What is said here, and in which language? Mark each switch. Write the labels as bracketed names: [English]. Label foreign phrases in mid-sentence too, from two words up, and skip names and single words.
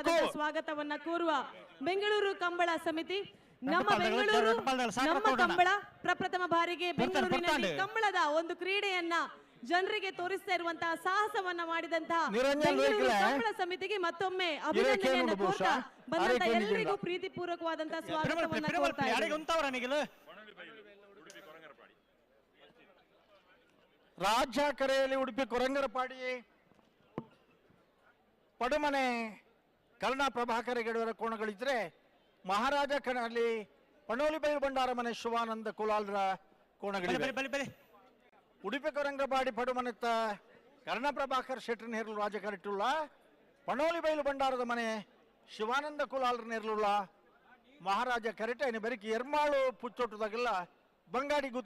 [Kannada] ಪ್ರೀತಿಪೂರ್ವಕವಾದ ಸ್ವಾಗತವನ್ನ ಕೋರುವ ಬೆಂಗಳೂರು ಕಂಬಳ ಸಮಿತಿ, ನಮ್ಮ ಬೆಂಗಳೂರು ನಮ್ಮ ಕಂಬಳ ಪ್ರಪ್ರಥಮ ಬಾರಿಗೆ ಬೆಂಗಳೂರಿನಲ್ಲಿ ಕಂಬಳದ ಒಂದು ಕ್ರೀಡೆಯನ್ನ ಜನರಿಗೆ ತೋರಿಸ್ತಾ ಇರುವಂತಹ ಸಾಹಸವನ್ನ ಮಾಡಿದಂತಹ ಬೆಂಗಳೂರು ಕಂಬಳ ಸಮಿತಿಗೆ ಮತ್ತೊಮ್ಮೆ ಅಭಿನಂದನೆಯನ್ನು ಕೋರ್ತಾ ಬಂದಂತ ಎಲ್ಲರಿಗೂ ಪ್ರೀತಿಪೂರ್ವಕವಾದಂತಹ ಸ್ವಾಗತವನ್ನ ಕೋರ್ತಾ ಇದ್ದಾರೆ. ರಾಜ್ಯ ಕರೆಯಲ್ಲಿ ಉಡುಪಿ ಕೊರಂಗರಪಾಡಿ ಪಡುಮನೆ ಕರ್ಣ ಪ್ರಭಾಕರ ಗಡಿಯವರ ಕೋಣಗಳಿದ್ರೆ, ಮಹಾರಾಜ ಕಣಲ್ಲಿ ಪಣೋಲಿ ಬೈಲು ಬಂಡಾರ ಮನೆ ಶಿವಾನಂದ ಕುಲಾಲ್ರ ಕೋಣಗಳಿವೆ. [Tulu] ಉಡುಪಿ ಕೊರಂಗರಪಾಡಿ ಪಡುಮನೆತ್ತ ಕರ್ಣ ಪ್ರಭಾಕರ್ ಶೆಟ್ಟಿ ನೇರ್ಲು ರಾಜಕರಿಟ್ಟುಳ್ಳ, ಪಣೋಲಿ ಬೈಲು ಬಂಡಾರದ ಮನೆ ಶಿವಾನಂದ ಕುಲಾಲ್ರ ನೇರ್ಲುಳ್ಳ ಮಹಾರಾಜ ಕರೆಟ ಇನ್ನು ಬರೀಕಿ ಎರ್ಮಾಳು ಪುಚ್ಚೊಟ್ಟದಾಗೆಲ್ಲ ಬಂಗಾಡಿ ಗುತ್